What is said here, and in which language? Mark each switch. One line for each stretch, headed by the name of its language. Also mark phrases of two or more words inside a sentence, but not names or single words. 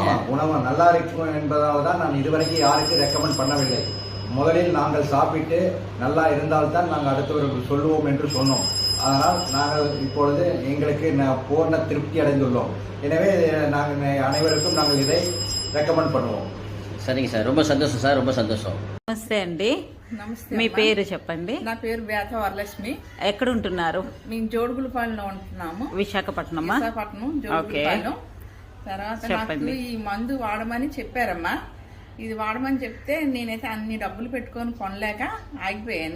Tamil: ஆமாம், குணமாக நல்லா இருக்கும் என்பதால் தான் நான் இதுவரைக்கும் யாருக்கும் ரெக்கமெண்ட் பண்ணவில்லை. முதலில் நாங்கள் சாப்பிட்டு நல்லா இருந்தால்தான் நாங்கள் அடுத்தவர்களுக்கு சொல்லுவோம் என்று சொன்னோம். அதனால் நாங்கள் இப்பொழுது எங்களுக்கு பூர்ண திருப்தி அடைந்துள்ளோம். எனவே நாங்கள் அனைவருக்கும் நாங்கள் இதை ரெக்கமெண்ட் பண்ணுவோம். சரிங்க సార్, ரொம்ப சந்தோஷம் சார், ரொம்ப సంతోషం.
Telugu: నమస్తే అండి. నమస్తే. మీ పేరు చెప్పండి. నా పేరు బేత వరలక్ష్మి. ఎక్కడ ఉంటున్నారు? మేము జోడుగులపాలెంలో ఉంటున్నాము. విశాఖపట్నమా? విశాఖపట్నం జోడుగులపాలెం. తర్వాత నాకు ఈ మందు వాడమని చెప్పారమ్మా. ఇది వాడమని చెప్తే నేనైతే అన్ని డబ్బులు పెట్టుకొని కొనలేక ఆగిపోయాను.